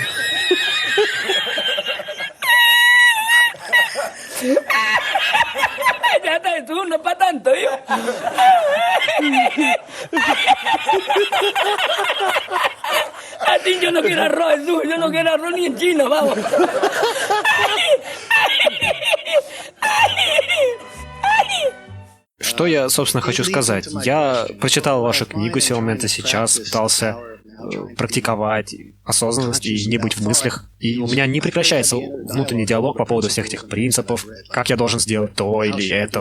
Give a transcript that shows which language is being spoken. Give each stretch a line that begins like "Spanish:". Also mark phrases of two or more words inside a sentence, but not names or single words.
Spanish: Ya está, tú, no es para tanto, yo. A ti yo no quiero arroz, Jesús, yo no quiero arroz ni en China, vamos.
Russian: Что я, собственно, хочу сказать? Я прочитал вашу книгу «Сила момента сейчас», пытался практиковать осознанность и не быть в мыслях. И у меня не прекращается внутренний диалог по поводу всех этих принципов, как я должен сделать то или это.